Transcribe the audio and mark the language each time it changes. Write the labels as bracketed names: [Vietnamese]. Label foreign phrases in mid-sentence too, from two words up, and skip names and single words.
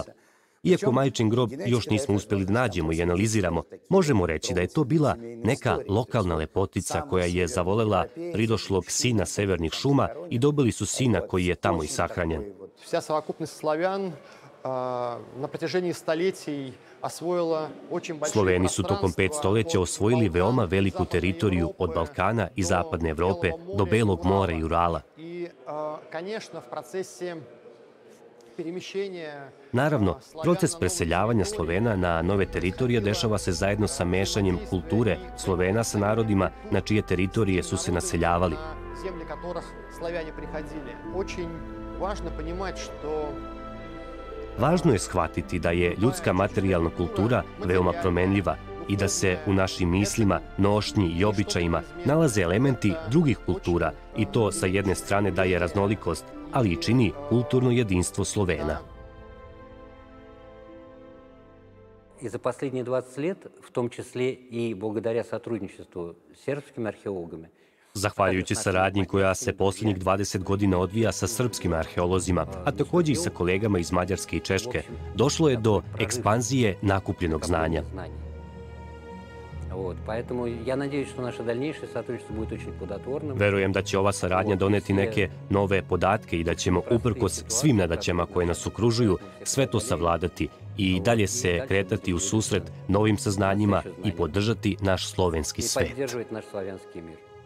[Serbian] Iako majčin grob još nismo uspeli da nađemo i analiziramo, možemo reći da je to bila neka lokalna lepotica koja je zavolela pridošlog sina severnih šuma i dobili su sina koji je tamo i sahranjen. [Russian] Вся совокупность славян на протяжении столетий освоила очень большие [Serbian] Sloveni su tokom 5 stoleća osvojili veoma veliku teritoriju od Balkana i Zapadne Evrope do Belog mora i Urala. [Russian] И, конечно, в процессе перемещения... [Serbian] Naravno, proces preseljavanja Slovena na nove teritorije dešava se zajedno sa mešanjem kulture Slovena sa narodima na čije teritorije su se naseljavali. [Russian] Земли которых славяне приходили. Очень важно понимать, что [Serbian] Važno je shvatiti da je ljudska materijalna kultura veoma promenljiva i da se u našim mislima, nošnji i običajima nalaze elementi drugih kultura i to sa jedne strane daje raznolikost, ali i čini kulturno jedinstvo Slovena. [Russian] И за последние 20 лет, в том числе и благодаря сотрудничеству с сербскими археологами, [Serbian] Zahvaljujući saradnji koja se posljednjih 20 godina odvija sa srpskim arheolozima, a takođe i sa kolegama iz Mađarske i Češke, došlo je do ekspanzije nakupljenog znanja. Verujem da će ova saradnja doneti neke nove podatke i da ćemo, uprkos svim nedaćama koje nas okružuju, sve to savladati i dalje se kretati u susret novim saznanjima i podržati naš slovenski svet.